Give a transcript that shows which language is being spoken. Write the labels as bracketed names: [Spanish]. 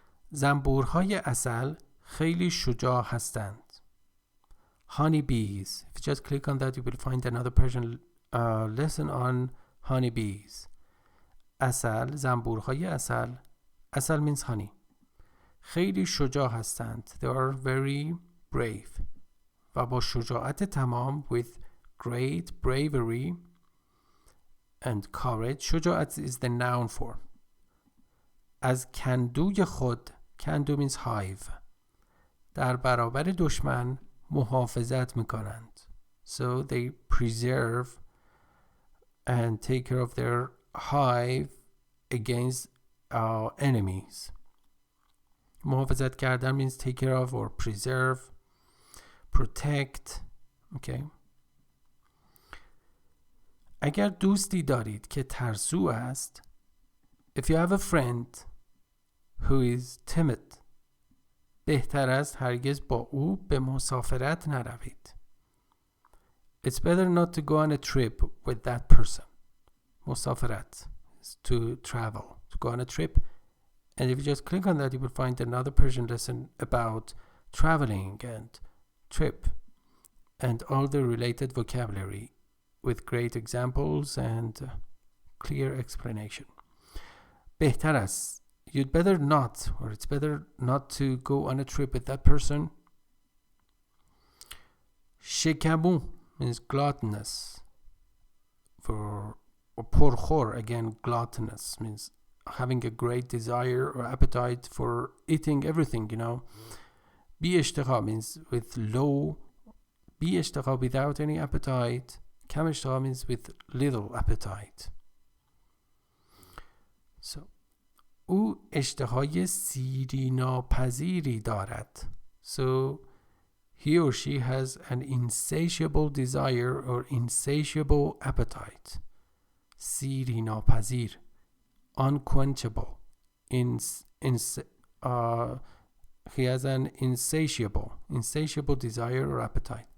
[Persian] زنبورهای عسل خیلی شجاع هستند. [English] Honey bees. If you just click on that, you will find another Persian lesson on honey bees. [Persian] عسل، زنبورهای عسل. [English] عسل means honey. [Persian] خیلی شجاع هستند. [English] They are very brave. [Persian] و با شجاعت تمام [English] with great bravery and courage. شجاعت is the noun form. [Persian] از کندوی خود. [English] کندو means hive. [Persian] در برابر دشمن محافظت میکنند. [English] So they preserve and take care of their hive against enemies. محافظت کردن means take care of or preserve, protect. Okay. [Persian] اگر دوستی دارید که ترسو است. [English] If you have a friend who is timid, [Persian] بهتر است هرگز با او به مسافرت نروید. [English] It's better not to go on a trip with that person. مسافرت is to travel, to go on a trip. And if you just click on that, you will find another Persian lesson about traveling and trip and all the related vocabulary with great examples and clear explanation. [Persian] بهتر است. [English] You'd better not, or it's better not to go on a trip with that person. شکمو means gluttonous. For پرخور, again, gluttonous means having a great desire or appetite for eating everything, you know. بی اشتها means with low, بی اشتها without any appetite. کم اشتها means with little appetite. [Persian] So, او اشتهای سیری ناپذیری دارد. [English] So, he or she has an insatiable desire or insatiable appetite. [Persian] سیری ناپذیر. Unquenchable. [English] He has an insatiable desire or appetite.